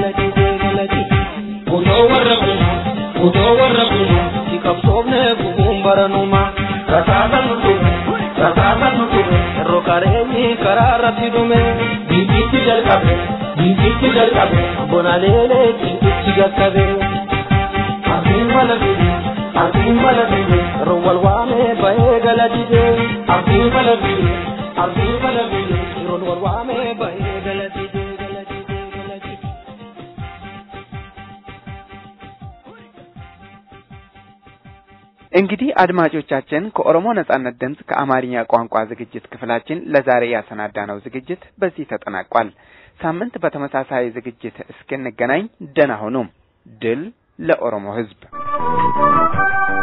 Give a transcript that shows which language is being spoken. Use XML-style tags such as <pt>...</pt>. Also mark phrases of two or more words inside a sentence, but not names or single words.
<om>Otoo warra kun hiqabsoofne gufuun baranuma Rasaasan nutu yeroo kareenyi karaa irratti dhume Dinqitti jalqabe bona leelee kinqitti gaggabe Arsiin balaliide yeroo wal waamee ba'ee gala dide Arsiin balaliide yeroo wal waamee ba'ee gala dide</om> <am>እንግዲህ አድማጮቻችን ከኦሮሞ ነጻነት ድምጽ ከአማርኛ ቋንቋ ዝግጅት ክፍላችን ለዛሬ ያሰናዳነው ዝግጅት በዚህ ተጠናቋል። ሳምንት በተመሳሳይ ዝግጅት እስክንገናኝ ደህና ሁኑ። ድል ለኦሮሞ ሕዝብ።</am>